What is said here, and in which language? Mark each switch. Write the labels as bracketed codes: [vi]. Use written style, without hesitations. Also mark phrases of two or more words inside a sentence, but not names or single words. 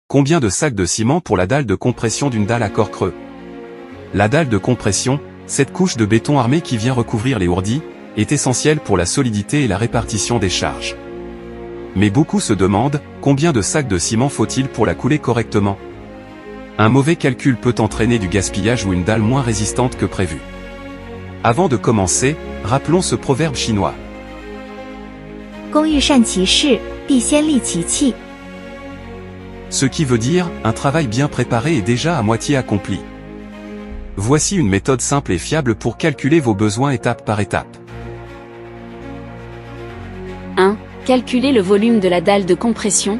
[fr] Combien de sacs de ciment pour la dalle de compression d'une dalle à corps creux? La dalle de compression, cette couche de béton armé qui vient recouvrir les ourdis, est essentielle pour la solidité et la répartition des charges. Mais beaucoup se demandent, combien de sacs de ciment faut-il pour la couler correctement? Un mauvais calcul peut entraîner du gaspillage ou une dalle moins résistante que prévu. Avant de commencer, rappelons ce proverbe chinois. [zh] 工欲善其事，必先利其器. [fr] Ce qui veut dire, un travail bien préparé est déjà à moitié accompli. Voici une méthode simple et fiable pour calculer vos besoins étape par étape. 1. Calculer le volume de la dalle de compression.